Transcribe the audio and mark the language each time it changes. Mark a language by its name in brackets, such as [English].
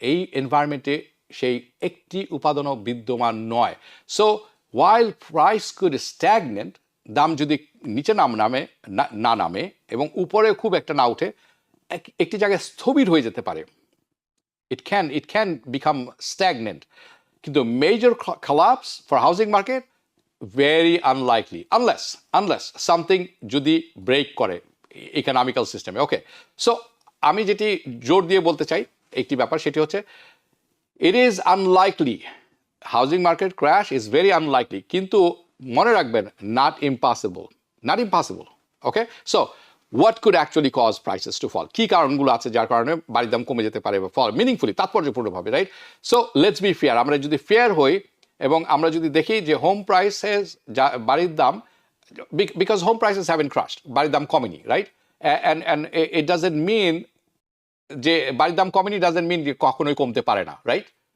[Bangla] এই এনভায়রনমেন্টে সেই একটি উপাদানও বিদ্যমান নয়। [English] so while price could stagnant, [Bangla] দাম যদি নিচে না নামে এবং উপরে খুব একটা না উঠে, একটি জায়গায় স্থবির হয়ে যেতে পারে। [English] it can become stagnant. কিন্তু major collapse for housing market very unlikely, unless something [Bangla] যদি ব্রেক করে ইকোনমিক্যাল সিস্টেমে। ওকে, সো আমি যেটি জোর দিয়ে বলতে চাই একটি ব্যাপার, সেটি হচ্ছে [English] it is unlikely, housing market crash is very unlikely, [Bangla] কিন্তু মনে রাখবেন [English] not impossible. Okay, so what could actually cause prices to fall? [Bangla] কি কারণগুলো আছে যার কারণে বাড়ির দাম কমে যেতে পারে বা ফল meaningfully, তাৎপর্যপূর্ণভাবে, right? [English] So let's be fair. [Bangla] আমরা যদি ফেয়ার হই এবং আমরা যদি দেখি যে হোম প্রাইসেস, বাড়ির দাম, [English] because home prices have been crushed, [Bangla] বাড়ির দাম কমেনি, right? [English] and it doesn't mean [Bangla] যে বাড়ির দাম কমেনি ডাজন্ট মিন যে কখনোই কমতে পারে না, রাইট?